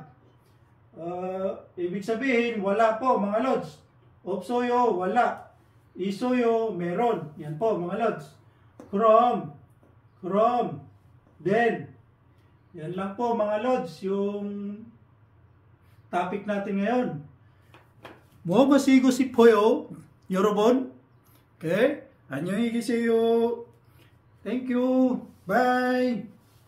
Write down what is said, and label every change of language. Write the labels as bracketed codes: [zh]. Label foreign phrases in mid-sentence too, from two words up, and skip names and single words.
[tl] Ibig sabihin, wala po mga Lods. 없어요, wala. 있어요, meron. Yan po mga Lods. From, then. Yan lang po mga Lods, yung topic natin ngayon. [ko] 뭐 마시고 싶어요? 여러분? Okay? 안녕히 계세요. [en] Thank you. Bye.